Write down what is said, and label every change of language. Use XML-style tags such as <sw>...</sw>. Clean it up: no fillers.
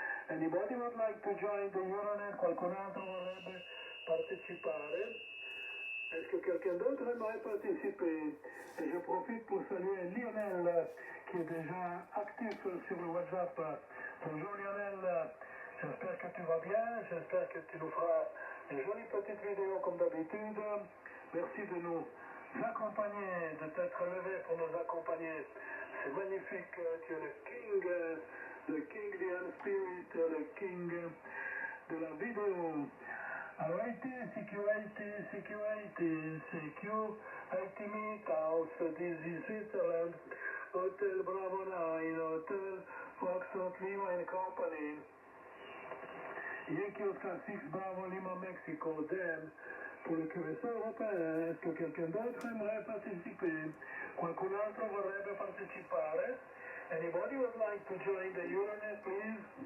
<en>Anybody would like to join the Euronet?</en> <it>Qualcun altro vorrebbe partecipare?</it> <fr>Est-ce que quelqu'un d'autre aimerait participer? Et je profite pour saluer Lionel, qui est déjà actif sur le WhatsApp. Bonjour Lionel, j'espère que tu vas bien, j'espère que tu nous feras une jolie petite vidéo comme d'habitude. Merci de nous accompagner, de t'être levé pour nous accompagner. C'est magnifique, tu es le king the Spirit, le king de la vidéo.</fr> <en>Alright, security, CQ, 80 meters, this is Switzerland, Hotel Bravo 9, Hotel Foxtrot Lima and Company, Yankee Oscar 6, Bravo Lima, Mexico, then,</en> <fr>pour le QSO européen, est-ce que quelqu'un d'autre aimerait participer?</fr> <it>Qualcun altro vorrebbe partecipare?</it> <en>Anybody would like to join the Euronet, please?</en>